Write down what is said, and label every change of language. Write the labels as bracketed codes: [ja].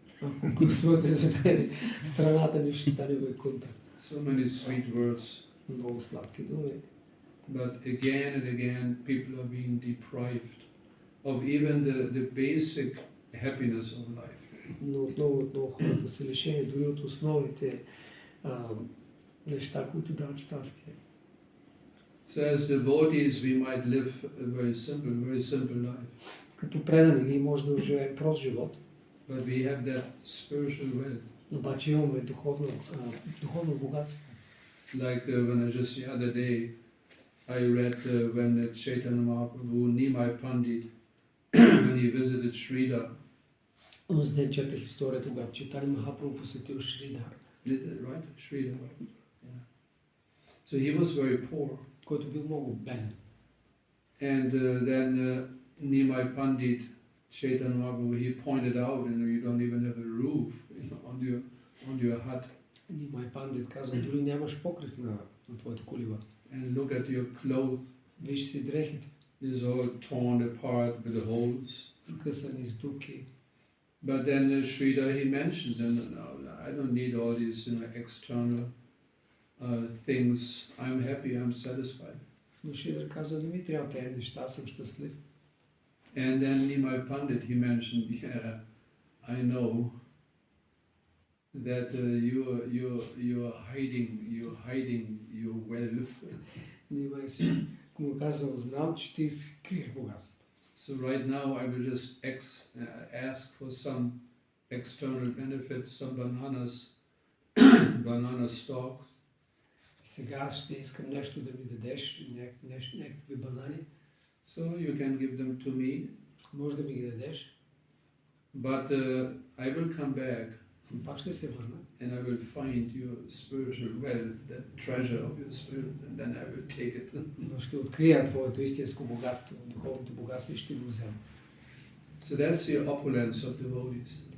[bg] Ако гласувате за мен, страната ни ще стане Вайкунта. [en] So many sweet words. [bg] Много сладки думи. [en] But again and again, people are being deprived of even the basic happiness of life. [bg] Но отново хората са лишени дори от основните неща, които дават щастие. [en] So as devotees, we might live a very simple life. [bg] Като предани ние може да живеем прост живот. [en] But we have that spiritual wealth. [bg] Обаче имаме духовно богатство. [en] Like when just the other day, I read when Chaitanya Mahaprabhu, Nimai Pandit, when he visited Sridhar. [bg] Онзи ден четах историята, когато Чайтанья Махапрабху посетил Шридар. [en] Right? Sridhar. Yeah. So he was very poor. [bg] Който бил много беден. [en] And then Nimai Pandit, Chaitanya Mahaprabhu, he pointed out, you don't even have a roof on your hut. [bg] Нимай Пандит каза, дори нямаш покрив на твоята колиба. [en] And look at your clothes. [bg] Виж си дрехите. [en] It's all torn apart with holes. [bg] Скъсани с дупки. [en] But then Sridhar, he mentioned, no, I don't need all these external things. I'm happy, I'm satisfied. [bg] Но Шридар каза, не ми трябва тези неща, аз съм щастлив. [en] And then Nimai Pandit, he mentioned, yeah, I know that you're hiding your wealth. [bg] Нимай си му казал, знам, че ти скриеш богатството. [en] So right now I will just ask for some external benefits, some banana stalks. [bg] Сега ще искам нещо да ми дадеш, някакви банани. [en] So you can give them to me. [bg] Може да ми ги дадеш. [en] But I will come back. [bg] Пак ще се върна. [en] And I will find your spiritual wealth, that treasure of your spirit, and then I will take it. [bg] Но ще открия твоето истинско богатство, духовното богатство и ще го взема. [en] So that's the opulence of devotees.